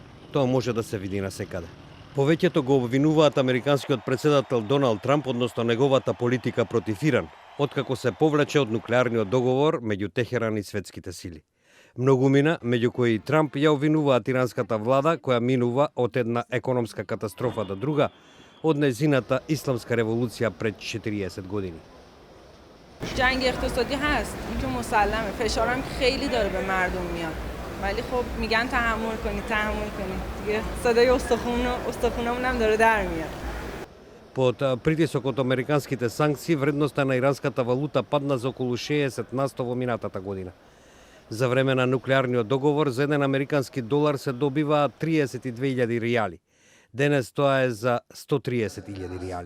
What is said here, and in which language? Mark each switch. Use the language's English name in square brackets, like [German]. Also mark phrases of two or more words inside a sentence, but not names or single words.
[Macedonian] Тоа може да се види насекаде. Повеќето го обвинуваат американскиот председател Доналд Трамп, односно неговата политика против Иран, откако се повлече од нуклеарниот договор меѓу Техеран и светските сили. Многумина, меѓу кои и Трамп, ја обвинуваат иранската влада, која минува од една економска катастрофа до друга, од незината исламска револуција пред 40 години. [Persian] جنگ اقتصادی هست، این که مسلمه، فشارم که خیلی داره به مردم میاد. ولی خب میگن تحمل کنید دیگه صدای استخونمون هم داره در میاد. [Macedonian] Под притисокот американските санкции, вредноста на иранската валута падна за околу 60% во минатата година. За време на нуклеарниот договор за еден американски долар се добива 32.000 ријали. Денес тоа е за 130.000 ријали.